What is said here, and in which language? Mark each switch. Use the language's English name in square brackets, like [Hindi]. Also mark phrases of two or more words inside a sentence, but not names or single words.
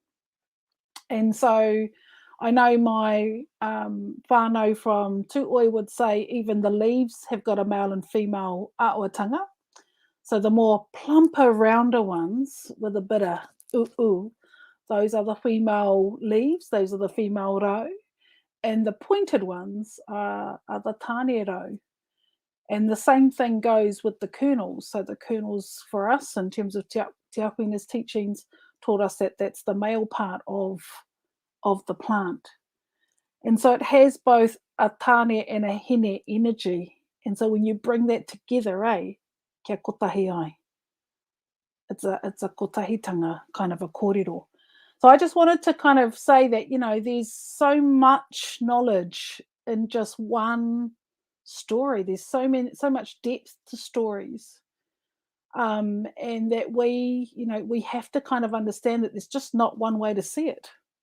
[English] And so I know my whānau from Tuoi would say even the leaves have got a male and female āuatanga. So the more plumper, rounder ones with a bit of those are the female leaves, those are the female rau. And the pointed ones are the [Māori] tāne rau. [English] And the same thing goes with the kernels. So the kernels for us, in terms of Te Awhina's teachings, taught us that that's the male part of the plant. And so it has both a tāne and a hine energy. And so when you bring that together, [Māori] kia kotahi ai. [English] It's a kotahitanga kind of a kōrero. So I just wanted to kind of say that, you know, there's so much knowledge in just one story. There's so much depth to stories. And that we have to kind of understand that there's just not one way to see it.